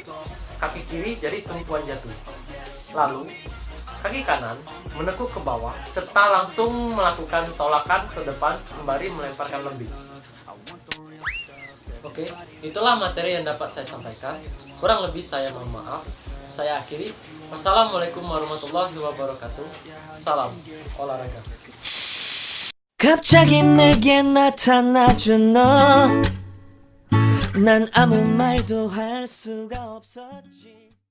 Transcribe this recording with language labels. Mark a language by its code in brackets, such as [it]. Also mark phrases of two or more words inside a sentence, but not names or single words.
[id] Kaki kiri jadi tumpuan jatuh. Lalu, kaki kanan menekuk ke bawah serta langsung melakukan tolakan ke depan sembari melemparkan lembing. Oke, itulah materi yang dapat saya sampaikan. Kurang lebih saya mohon maaf. Saya akhiri. [ar] والسلام عليكم ورحمة الله وبركاته. [id] Salam olahraga. [ko] 갑자기 내게 나타나준 너 난 아무 말도 할 수가 없었지